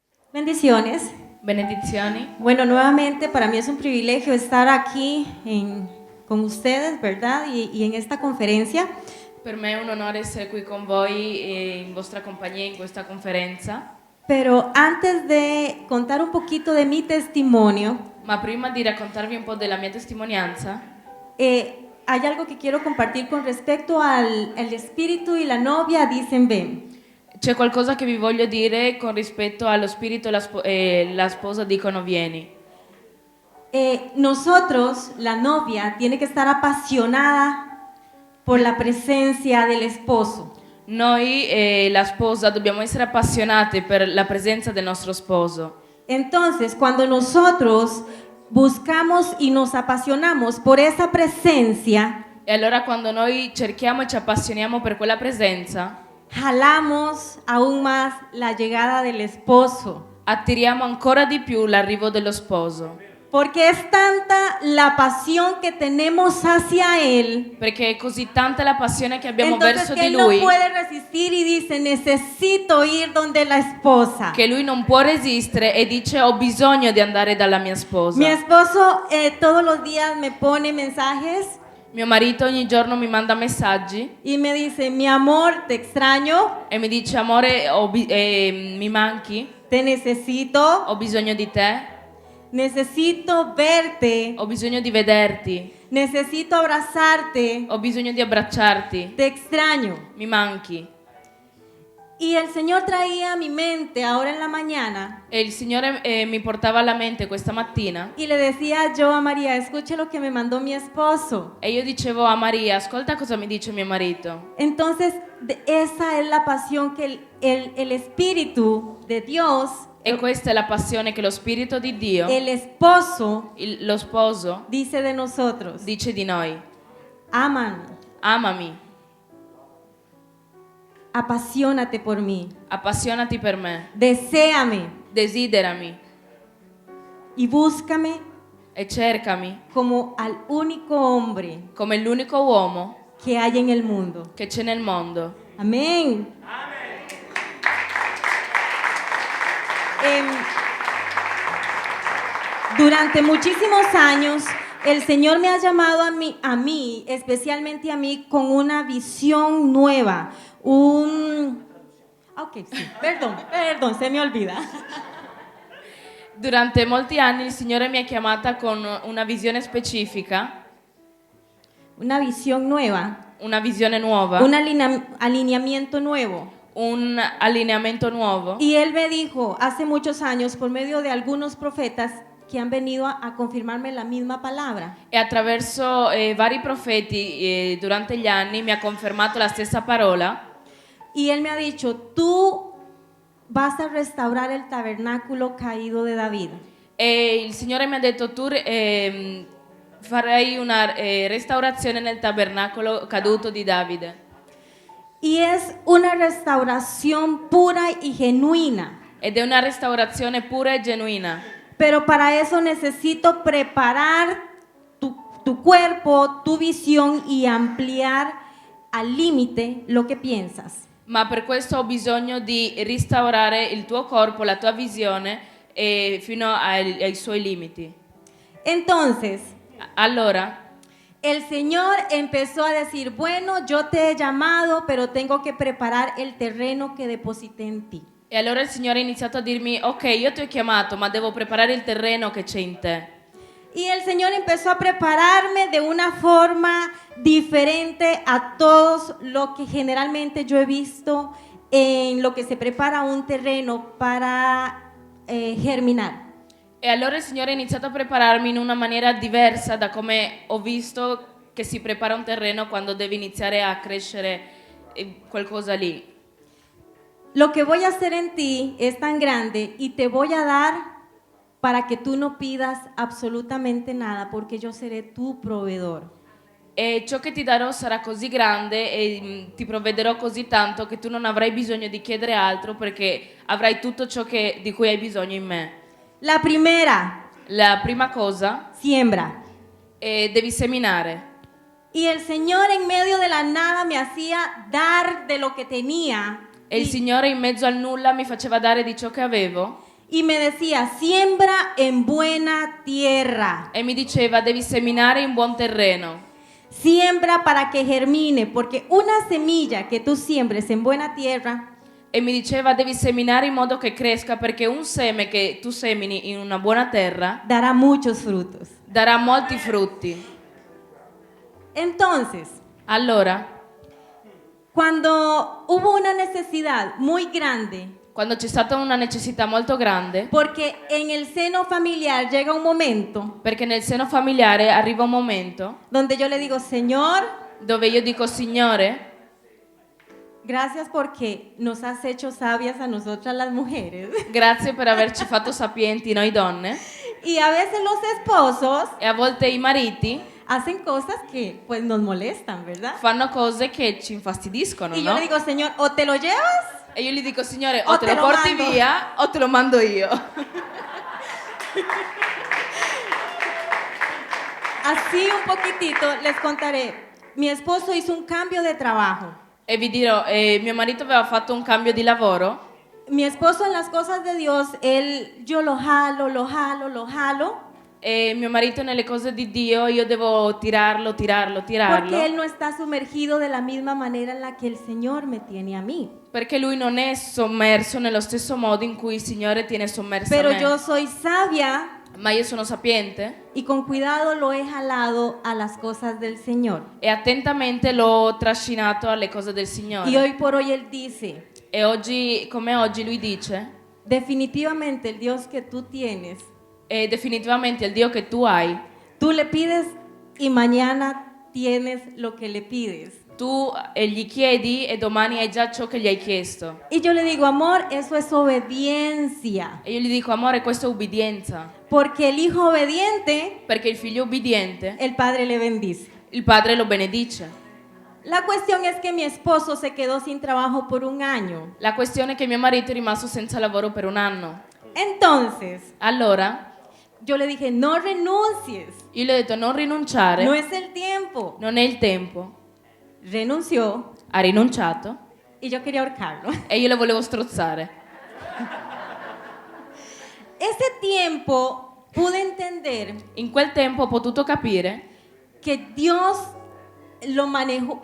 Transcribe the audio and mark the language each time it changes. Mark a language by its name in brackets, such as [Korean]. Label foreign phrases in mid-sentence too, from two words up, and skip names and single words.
[Spanish] Bendiciones. [Italian] Benedizioni. [Spanish] Bueno, nuevamente para mí es un privilegio estar aquí con ustedes, ¿verdad? Y en esta conferencia. [Italian] Per me è un onore essere qui con voi e in vostra compagnia in questa conferenza. [Spanish] Pero antes de contar un poquito de mi testimonio, [Italian] Ma prima di raccontarvi un po' della mia testimonianza, [Spanish] hay algo que quiero compartir con respecto al espíritu y la novia, dicen ven. [Italian] c'è qualcosa che vi voglio dire con rispetto allo spirito e la sposa dicono vieni. [Spanish] Nosotros, la novia, tiene que estar apasionada por la presencia del esposo. [Italian] Noi e la sposa dobbiamo essere appassionati per la presenza del nostro sposo. [Spanish] Entonces, cuando nosotros buscamos y nos apasionamos por esa presencia, [Italian] E allora quando noi cerchiamo e ci appassioniamo per quella presenza, [Spanish] jalamos aún más la llegada del esposo. [Italian] attiriamo ancora di più l'arrivo dello sposo. [Spanish] Porque es tanta la pasión que tenemos hacia Él, [Italian] Perché è così tanta la passione che abbiamo [Spanish] entonces [Italian] verso [Spanish] que [Italian] di [Spanish] Él no [Italian] lui [Spanish] puede resistir y dice, necesito ir donde la esposa. [Italian] che lui non può resistere e dice ho bisogno di andare dalla mia sposa. [Spanish] Mi esposo todos los días me pone mensajes [Italian] Mio marito ogni giorno mi manda messaggi [Spanish] y me dice, mi amor, te extraño, [Italian] e mi dice amore mi manchi, [Spanish] te necesito, [Italian] ho bisogno di te, [Spanish] necesito verte, [Italian] ho bisogno di vederti, [Spanish] necesito abrazarte, [Italian] ho bisogno di abbracciarti, [Spanish] te extraño. [Italian] mi manchi. [Spanish] Y el Señor traía a mi mente ahora en la mañana [Italian] E il Signore mi portava alla mente questa mattina [Spanish] y le decía yo a María, escuche lo que me mandó mi esposo. [Italian] e io dicevo a Maria, ascolta cosa mi dice mio marito. [Spanish] Entonces, esa es la pasión que el Espíritu de Dios, [Italian] E questa è la passione che lo Spirito di Dio, [Spanish] el esposo, [Italian] lo sposo, [Spanish] dice de nosotros. [Italian] dice di noi. [Spanish] Ámame, [Italian] Amami, [Spanish] apasionate por mí, [Italian] appassionati per me, [Spanish] deséame [Italian] desiderami [Spanish] y búscame [Italian] e cercami [Spanish] como al único hombre [Italian] come l'unico uomo [Spanish] que hay en el mundo. [Italian] che c'è nel mondo. [Spanish] Amén. Durante muchísimos años, el Señor me ha llamado a mí, especialmente a mí, con una visión nueva. Ok, sí, perdón, se me olvida. [Italian] Durante molti anni il Signore mi ha chiamata con una visione specifica, [Spanish] Una visión nueva, [Italian] una visione nuova, [Spanish] un alineamiento nuevo. [Italian] un allineamento nuovo. [Spanish] Y Él me dijo hace muchos años, por medio de algunos profetas, que han venido a confirmarme la misma palabra. [Italian] E attraverso vari profeti durante gli anni mi ha confermato la stessa parola. [Spanish] Y Él me ha dicho, tú vas a restaurar el tabernáculo caído de David. [Italian] E il Signore mi ha detto tu farai una restaurazione nel tabernacolo caduto di Davide. [Spanish] Y es una restauración pura y genuina. [Italian] Ed è una restaurazione pura e genuina. [Spanish] Pero para eso necesito preparar tu cuerpo, tu visión y ampliar al límite lo que piensas. [Italian] Ma per questo ho bisogno di restaurare il tuo corpo, la tua visione fino ai suoi limiti. [Spanish] Entonces, [Italian] Allora, [Spanish] el Señor empezó a decir, bueno, yo te he llamado, pero tengo que preparar el terreno que deposité en ti. [Italian] e allora il Signore ha iniziato a dirmi, ok, io ti ho chiamato, ma devo preparare il terreno che c'è in te. [Spanish] Y el Señor empezó a prepararme de una forma diferente a todos lo que generalmente yo he visto en lo que se prepara un terreno para germinar. [Italian] E allora il Signore ha iniziato a prepararmi in una maniera diversa da come ho visto che si prepara un terreno quando deve iniziare a crescere qualcosa lì. [Spanish] Lo que voy a hacer en ti es tan grande y te voy a dar para que tú no pidas absolutamente nada, porque yo seré tu proveedor. [Italian] E ciò che ti darò sarà così grande e ti provvederò così tanto che tu non avrai bisogno di chiedere altro perché avrai tutto ciò di cui hai bisogno in me. [Spanish] La primera, [Italian] La prima cosa [Spanish] siembra. [Italian] è devi seminare. [Spanish] Y el Señor en medio de la nada me hacía dar de lo que tenía. [Italian] E il Signore in mezzo al nulla mi faceva dare di ciò che avevo [Spanish] y me decía, siembra en buena tierra, [Italian] e mi diceva devi seminare in buon terreno, [Spanish] siembra para que germine, porque una semilla que tú siembres en buena tierra [Italian] e mi diceva devi seminare in modo che cresca perché un seme che tu semini in una buona terra [Spanish] dará muchos frutos. [Italian] darà molti frutti. [Spanish] Entonces, [Italian] Allora, [Spanish] cuando hubo una necesidad muy grande, [Italian] quando c'è stata una necessità molto grande, [Spanish] porque en el seno familiar llega un momento [Italian] perché nel seno familiare arriva un momento [Spanish] donde yo le digo, Señor, [Italian] dove io dico Signore, [Spanish] gracias porque nos has hecho sabias a nosotras las mujeres. [Italian] grazie per averci fatto sapienti noi donne. [Spanish] Y a veces los esposos [Italian] E a volte i mariti [Spanish] hacen cosas que pues nos molestan, ¿verdad? [Italian] fanno cose che ci infastidiscono, [Spanish] Y yo [Italian] no? [Spanish] le digo, Señor, o te lo llevas [Italian] E io gli dico, Signore, [Spanish] O [Italian] o te [Spanish] te [Italian] lo [Spanish] lo [Italian] porti [Spanish] mando." [Italian] via o te lo mando io. [Spanish] así un poquitito, les contaré. Mi esposo hizo un cambio de trabajo. [Italian] E vi dirò, mio marito aveva fatto un cambio di lavoro. [Spanish] Mi esposo en las cosas de Dios, yo lo jalo, lo jalo, lo jalo, [Italian] E mio marito nelle cose di Dio io devo tirarlo. [Spanish] porque él no está sumergido de la misma manera en la que el Señor me tiene a mí. [Italian] Perché lui non è sommerso nello stesso modo in cui il Signore tiene sommersa [Spanish] Pero [Italian] me. [Spanish] yo soy sabia [Italian] Ma io sono sapiente [Spanish] y con cuidado lo he jalado a las cosas del Señor. [Italian] e attentamente l'ho trascinato alle cose del Signore. [Spanish] Y hoy por hoy él dice, [Italian] E oggi, come oggi, lui dice, [Spanish] definitivamente el Dios que tú tienes, [Italian] è definitivamente il Dio che tu hai. [Spanish] tú le pides y mañana tienes lo que le pides. [Italian] Tu gli chiedi e domani hai già ciò che gli hai chiesto. [Spanish] Y yo le digo, amor, eso es obediencia. [Italian] E io gli dico, amore, questa è ubbidienza. [Spanish] Porque el hijo obediente, [Italian] Perché il figlio ubbidiente, [Spanish] el padre le bendice. [Italian] il padre lo benedice. [Spanish] La cuestión es que mi esposo se quedó sin trabajo por un año. [Italian] La questione è che mio marito è rimasto senza lavoro per un anno. [Spanish] Entonces, [Italian] Allora, [Spanish] yo le dije, no renuncies. [Italian] io gli ho detto non rinunciare, [Spanish] No es el tiempo. [Italian] non è il tempo. [Spanish] Renunció [Italian] Ha rinunciato [Spanish] y yo quería ahorcarlo. [Italian] e io lo volevo strozzare. [Spanish] Ese tiempo pude entender [Italian] In quel tempo ho potuto capire [Spanish] que Dios lo manejó.